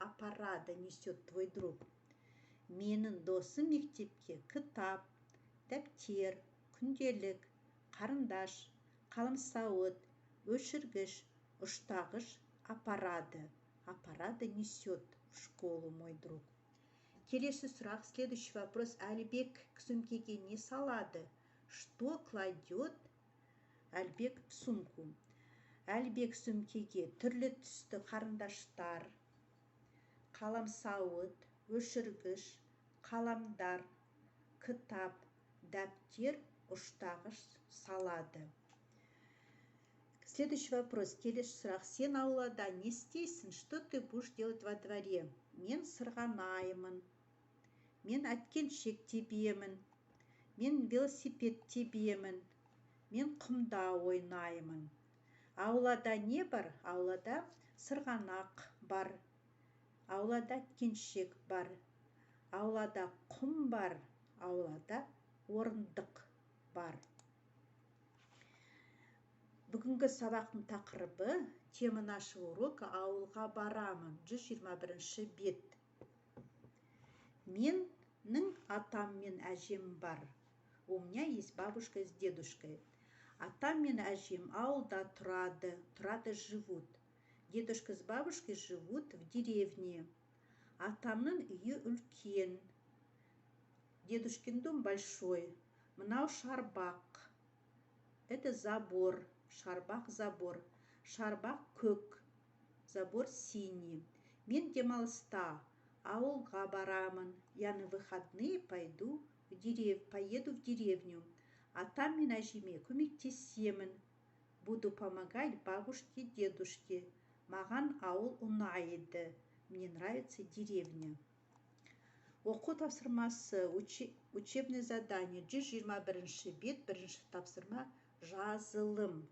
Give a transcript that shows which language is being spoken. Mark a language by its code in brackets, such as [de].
[kk] Апарады, [ru] несет твой друг. [kk] Менің досым мектепке кітап, дәптер, күнделік, қарындаш, қаламсауыт, өшіргіш, ұштағыш апарады. [ru] Апарады, несет в школу мой друг. [kk] Келесі сұрақ, [ru] следующий вопрос. [kk] Әлбек сумкеге не салады? [ru] Что кладет Әлбек в сумку? [kk] Әлбек сумкеге түрлі түсті қарындаштар, қаламсауыт, өшіргіш, қаламдар, кітап, дәптер, ұштағыш салады. [ru] Следующий вопрос. [kk] Келесі сұрақ. Сен аулада не істейсің? [ru] Что ты будешь делать во дворе? [kk] Мен сырғанаймын. Мен әткеншек тебемін. Мен велосипед тебемін. Мен құмда ойнаймын. Аулада не бар? Аулада сырғанақ бар. Аулада әткеншек бар. Аулада құм бар. Аулада орындық бар. Бүгінгі сабақтың тақырыбы [ru] тема нашего урока [kk] ауылға барамын. 121 бет. Менің атам мен әжем бар. [ru] У меня есть бабушка с дедушкой. [kk] Атам мен әжем ауылда тұрады, живут. [ru] Дедушка с бабушкой живут в деревне. [kk] Атамның үйі үлкен. [ru] Дедушкин дом большой. [kk] Мынау шарбақ. [ru] Это забор. [kk] Шарбақ, забор. Шарбақ көк. [ru] Забор синий. [kk] Мен демалыста ауылға барамын. [ru] Я на выходные поеду в деревню. [kk] Атам мен әжеме көмектесемін. [ru] Буду помогать бабушке, дедушке. [kk] Маған ауыл ұнайды. [ru] Мне нравится деревня. [kk] Оқу тапсырмасы, [ru] учебное задание, [kk] 121 бет, бірінші тапсырма, жазылым.